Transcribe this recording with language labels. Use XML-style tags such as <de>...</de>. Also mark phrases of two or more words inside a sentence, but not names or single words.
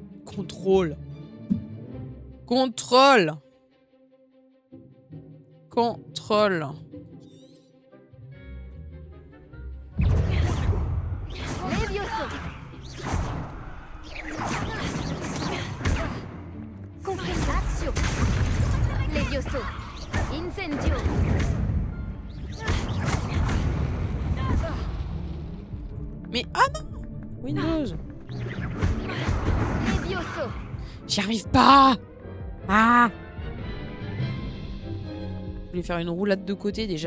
<fr>Contrôle. Contrôle. Contrôle. Levioso. Confessatio. Levioso. Incendio. Mais ah non! Windows. Levioso. J'y arrive pas! Ah! Je voulais faire une roulade de côté déjà</fr>